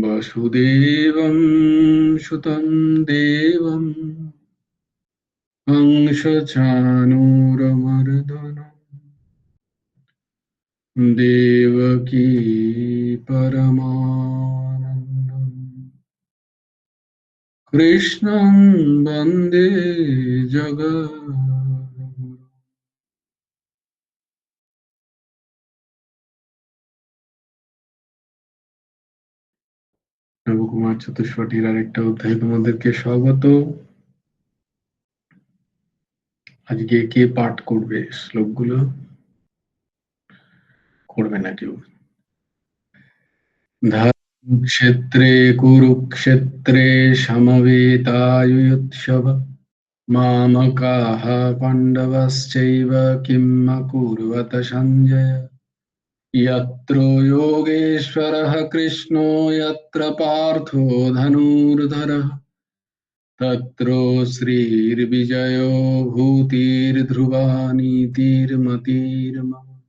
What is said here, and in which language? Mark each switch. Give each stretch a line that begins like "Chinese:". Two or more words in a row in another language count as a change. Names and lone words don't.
Sanskrit: वसुदेवं सुतं देवं कंसचाणूरमर्दनं देवकी परमानन्दम् कृष्णं वन्दे जगद्गुरुम्।
Bangla: নবকুমার চতুষ্পটির আরেকটা অধ্যায় তোমাদেরকে স্বাগত। আজকে কে পাঠ করবে শ্লোকগুলো? করবে না কেউ?
Sanskrit: ধর্মক্ষেত্রে কুরুক্ষেত্রে সমবেতাयुत्सव मामकाः पाण्डवश्चैव किम् अकुर्वत सञ्जय यत्र योगेश्वरः कृष्णो यत्र पार्थो धनुर्धरः तत्र श्रीर्विजयो भूतिर्ध्रुवा नीतिर्मतिर्मम